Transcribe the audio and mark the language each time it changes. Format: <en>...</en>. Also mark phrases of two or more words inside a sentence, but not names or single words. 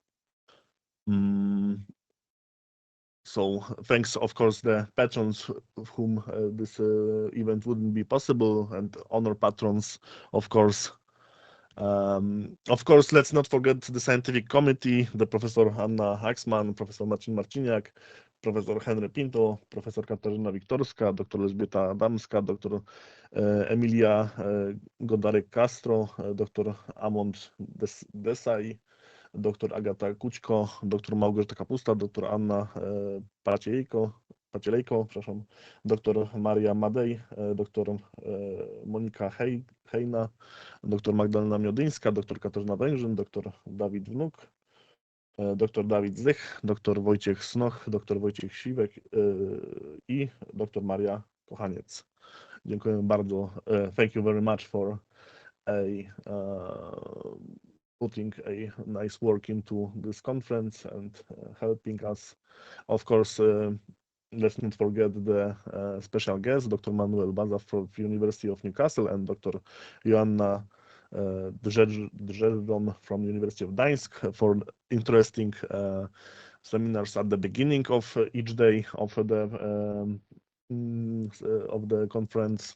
<en>So thanks, of course, the patrons of whom this event wouldn't be possible, and honor patrons, of course. Of course, let's not forget the scientific committee, the Professor Anna Axman, Professor Marcin Marciniak, Professor Henry Pinto, Professor Katarzyna Wiktorska, Dr. Elżbieta Adamska, Dr. Emilia Godarek-Castro, Dr. Amond Desai, Dr. Agata Kućko, Dr. Małgorzata Kapusta, Dr. Anna Pacielejko, przepraszam, Dr. Maria Madej, Dr. Monika Hejna, Dr. Magdalena Miodyńska, Dr. Katarzyna Węgrzyn, Dr. Dawid Wnuk, Dr. Dawid Zdych, Dr. Wojciech Snoch, Dr. Wojciech Siwek i Dr.</en> <pl>Maria Kochaniec. Dziękuję bardzo.</pl> <en>Thank you very much for putting a nice work into this conference and helping us. Of course, let's not forget the special guest, Dr. Manuel Baza from the University of Newcastle and Dr. Joanna Drzeżdżon from the University of Gdańsk for interesting seminars at the beginning of each day of the conference.</en>